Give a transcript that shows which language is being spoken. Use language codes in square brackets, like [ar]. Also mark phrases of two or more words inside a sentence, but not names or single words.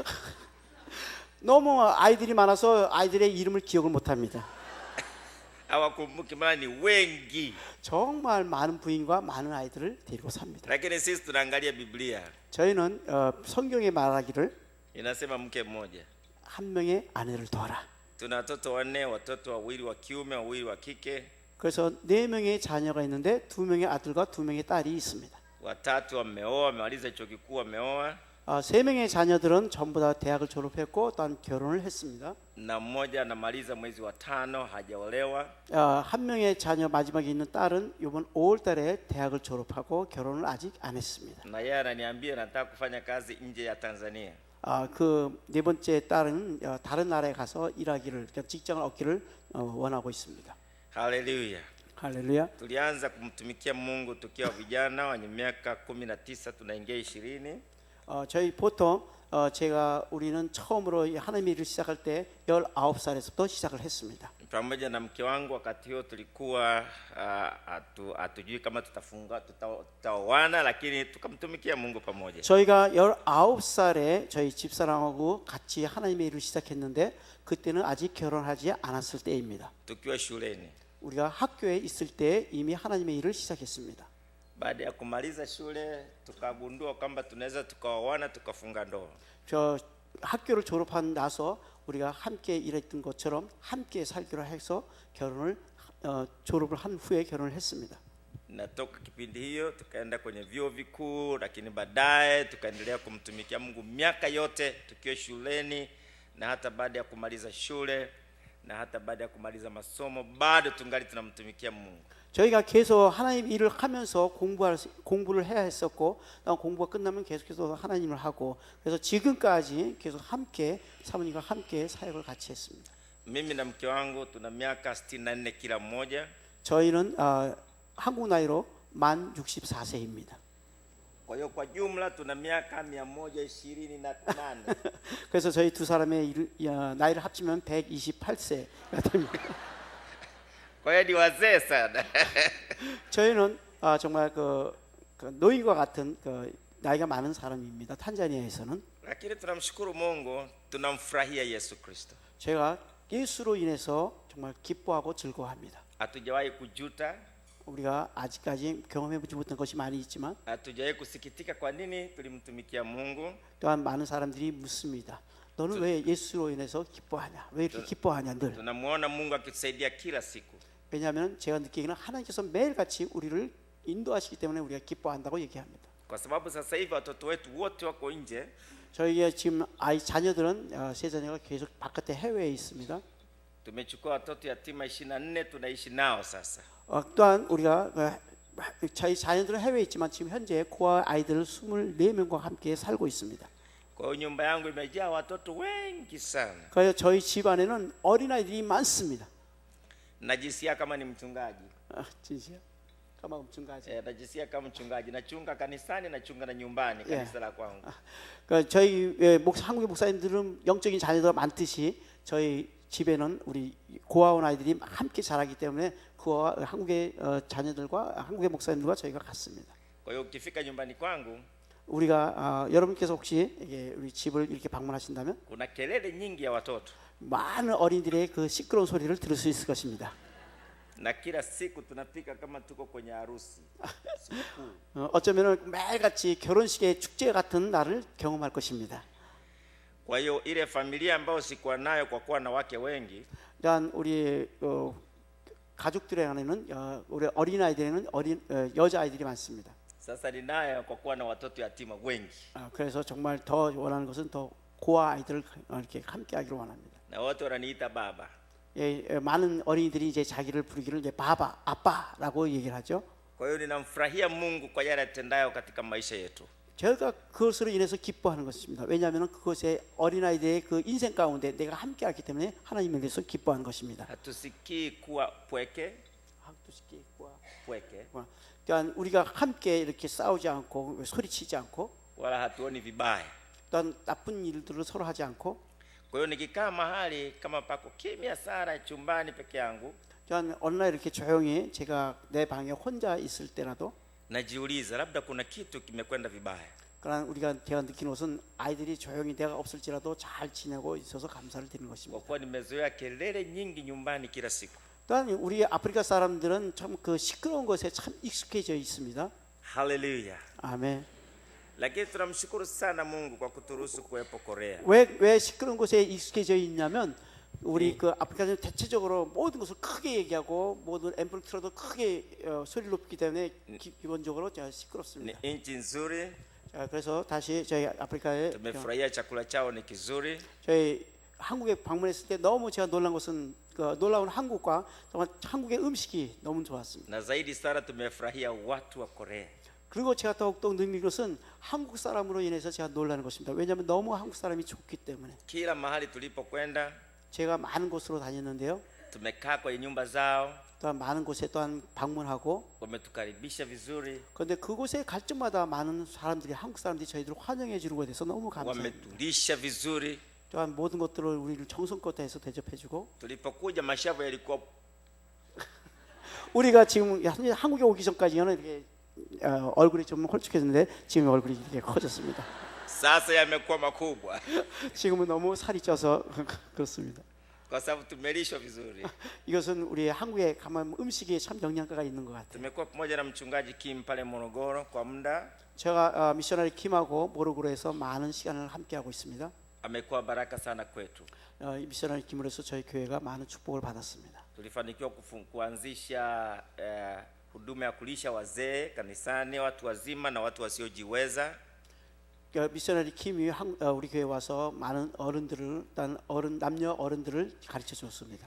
[ko] 너무 아이들이 많아서 아이들의 이름을 기억을 못합니다. [sw] Hawakumbuki maana ni wengi. [ko] 정말 많은 부인과 많은 아이들을 데리고 삽니다. [sw] Lakini sisi tunaangalia Biblia. [ko] 저희는 성경에 말하기를 [sw] Inasema mke mmoja. [ko] 한 명의 아내를 둬라. [sw] Tuna watoto wanne, watoto wawili wa kiume, wawili wa kike. [ko] 그래서 4명의 자녀가 있는데 2명의 아들과 2명의 딸이 있습니다. [sw] Watatu wameoa, wamemaliza chuo kikuu, wameoa. [ko] 3명의 자녀들은 전부 다 대학을 졸업했고 또한 결혼을 했습니다. [sw] Na mmoja anamaliza mwezi wa 5 hajaolewa. [ko] 한 명의 자녀 마지막에 있는 딸은 이번 5월 달에 대학을 졸업하고 결혼을 아직 안 했습니다. [sw] Na yeye ananiambia nataka kufanya kazi nje ya Tanzania. [ko] 그 4번째 딸은 다른 나라에 가서 일하기를, 그러니까 직장을 얻기를 원하고 있습니다. [sw] Haleluya. [ko] 할렐루야. [sw] Tulianza kumtumikia Mungu tukiwa vijana wenye miaka 19 tunaingia 20. [ko] 저희 보통 우리는 처음으로 하나님의 일을 시작할 때 19살에서부터 시작을 했습니다. [sw] Pamoja na mke wangu wakati huo tulikuwa hatujui kama tutaoana, lakini tukamtumikia Mungu pamoja. [ko] 저희가 19살에 저희 집사람하고 같이 하나님의 일을 시작했는데 그때는 아직 결혼하지 않았을 때입니다. [sw] Tukiwa shuleni. [ko] 우리가 학교에 있을 때 이미 하나님의 일을 시작했습니다. [sw] Baada ya kumaliza shule tukagundua kwamba tunaweza tukaoana tukafunga ndoa. [ko] 저 학교를 졸업한 나서 우리가 함께 일했던 것처럼 함께 살기로 해서 졸업을 한 후에 결혼을 했습니다. [sw] Na toka kipindi hiyo tukaenda kwenye vyuo vikuu, lakini baadaye tukaendelea kumtumikia Mungu miaka yote tukiwa shuleni, na hata baada ya kumaliza shule na hata baada ya kumaliza masomo bado tungali tunamtumikia Mungu. [ko] 저희가 계속 하나님 일을 하면서 공부를 해야 했었고, 공부가 끝나면 계속해서 하나님을 하고, 그래서 지금까지 계속 함께 사모님과 함께 사역을 같이 했습니다. [sw] Mimi na mke wangu tuna miaka 64 kila mmoja. [ko] 저희는 한국 나이로 만 64세입니다. [sw] Kwa hiyo kwa jumla tuna miaka 128. [ko] 그래서 저희 두 사람의 나이를 합치면 128세가 됩니다. [sw] Kwa hiyo ni wazee sana. [ko] 저희는 정말 그 노인과 같은 나이가 많은 사람입니다. 탄자니아에서는. [sw] Lakini tunamshukuru Mungu, tunamfurahia Yesu Kristo. [ko] 제가 예수로 인해서 정말 기뻐하고 즐거워합니다. [sw] Hatujawahi kujuta, [ko] 우리가 아직까지 경험해보지 못한 것이 많이 있지만 [sw] hatujawahi kusikitika kwa nini tulimtumikia Mungu. [ko] 또한 많은 사람들이 묻습니다. 너는 왜 예수로 인해서 기뻐하냐? 왜 이렇게 기뻐하냐 늘. [sw] Tunamuona Mungu akitusaidia kila siku. [ko] 왜냐하면 제가 느끼기는 하나님께서 매일같이 우리를 인도하시기 때문에 우리가 기뻐한다고 얘기합니다. [sw] Kwa sababu sasa hivi watoto wetu wote wako nje. [ko] 저희의 지금 자녀들은 세 자녀가 계속 바깥에 해외에 있습니다. [sw] Tumechukua watoto yatima 24 tunaishi nao sasa. [ko] 또한 우리가 저희 자녀들은 해외에 있지만 지금 현재 고아 아이들 24명과 함께 살고 있습니다. [sw] Kwa hiyo nyumba yangu imejaa watoto wengi sana. [ko] 그래서 저희 집안에는 어린아이들이 많습니다. [sw] Najisikia kama ni mchungaji. 진짜? kama mchungaji. Najisikia kama mchungaji. Nachunga kanisani, nachunga na nyumbani kanisa la kwangu. [ko] 저희 한국의 목사님들은 영적인 자녀들이 많듯이 저희 집에는 우리 고아원 아이들이 함께 자라기 때문에 그와 한국의 자녀들과 한국의 목사님들과 저희가 같습니다. [sw] Kwa hiyo ukifika nyumbani kwangu, [ko] 우리가 여러분께서 혹시 우리 집을 이렇게 방문하신다면 [sw] kuna kelele nyingi ya watoto. [ko] 많은 어린이들의 그 시끄러운 소리를 들을 수 있을 것입니다. [sw] Na kila siku tunapika kama tuko kwenye harusi. [ko] 어쩌면은 매일같이 결혼식의 축제 같은 날을 경험할 것입니다. [sw] Kwa hiyo ile familia ambayo sikuwa nayo kwa kuwa na wake wengi, [ko] 일단 우리 가족들에 안에는 우리 어린아이들에는 여자아이들이 많습니다. [sw] sasa ninayo kwa kuwa na watoto yatima wengi. [ko] 그래서 정말 더 원하는 것은 더 고아 아이들을 이렇게 함께 하기를 원합니다. [sw] Na wote wananiita baba. [ko] 많은 어린이들이 이제 자기를 부르기를 이제 바바, 아빠라고 얘기를 하죠. [sw] Kwa hiyo ninamfurahia Mungu kwa yale atendayo katika maisha yetu. [ko] 제가 그것으로 인해서 기뻐하는 것입니다. 왜냐하면 그것에 어린아이들의 그 인생 가운데 내가 함께하기 때문에 하나님에 대해서 기뻐하는 것입니다. [sw] Hatusikii kuwa pweke. [ko] 그러니까 우리가 함께 이렇게 싸우지 않고 소리치지 않고 [sw] wala hatuoni vibaya. [ko] 또한 나쁜 일들을 서로 하지 않고 [sw] Kwa hiyo nikikaa mahali kama pako kimya sana chumbani peke yangu, [ko] 전 어느 날 이렇게 조용히 제가 내 방에 혼자 있을 때라도 [sw] najiuliza labda kuna kitu kimekwenda vibaya, [ko] 그러나 제가 느낀 것은 아이들이 조용히 내가 없을지라도 잘 지내고 있어서 감사를 드리는 [sw] kwa [ko] 것입니다. [sw] kuwa nimezoea kelele nyingi nyumbani kila siku. [ko] 또한 우리 아프리카 사람들은 참 그 시끄러운 것에 참 익숙해져 있습니다. [sw] Haleluya! [ko] 아멘. [sw] Lakini tunamshukuru sana Mungu kwa kuturuhusu kuwepo Korea. [ko] 왜 시끄러운 것에 익숙해져 있냐면 우리 그 아프리카는 대체적으로 모든 것을 크게 얘기하고 모든 앰플 틀어도 크게 소리를 높이기 때문에 기본적으로 제가 [sw] Ni [ko] 시끄럽습니다. [sw] nchi nzuri, [ko] 자, 그래서 다시 저희 아프리카에 [sw] tumefurahia chakula chao ni kizuri, [ko] 저희 한국에 방문했을 때 너무 제가 놀란 것은 그 놀라운 한국과 정말 한국의 음식이 너무 좋았습니다. [sw] na zaidi sana tumefurahia watu wa Korea. [ko] 그리고 제가 더욱더 느낀 것은 한국 사람으로 인해서 제가 놀라는 것입니다. 왜냐하면 너무 한국 사람이 좋기 때문에. [sw] Kila mahali tulipokwenda [ko] 제가 많은 곳으로 다녔는데요. [sw] tumekaa kwenye nyumba zao, [ko] 또한 많은 곳에 또한 방문하고 [sw] wametukaribisha vizuri, [ko] 그런데 그곳에 갈 때마다 많은 사람들이 한국 사람들이 저희들을 환영해 주는 것에 대해서 너무 감사합니다. [sw] wametulisha vizuri. [ko] 또한 모든 것들을 우리를 정성껏 해서 대접해 주고 [sw] Tulipokuja mashavu yalikuwa [ko] 우리가 지금 한국에 오기 전까지는 이렇게 얼굴이 좀 홀쭉했는데 지금 얼굴이 이렇게 커졌습니다. [sw] sasa yamekuwa makubwa [ko] 지금은 너무 살이 쪄서 그렇습니다. [sw] kwa sababu tumelishwa vizuri. [ko] 이것은 우리 한국에 가면 음식에 참 영양가가 있는 것 같아요. [sw] Tumekuwa pamoja na mchungaji Kim pale Morogoro kwa muda, [ko] 제가 미셔너리 킴하고 모로그로에서 많은 시간을 함께 하고 있습니다. [sw] amekuwa baraka sana kwetu. [ko] 이 미셔너리 킴으로서 저희 교회가 많은 축복을 받았습니다. [sw] Tulifanikiwa kuanzisha huduma ya kulisha wazee kanisani, watu wazima na watu wasiojiweza. [ko] 미셔너리 킴이 우리 교회 와서 많은 어른들을 남녀 어른들을 가르쳐 줬습니다.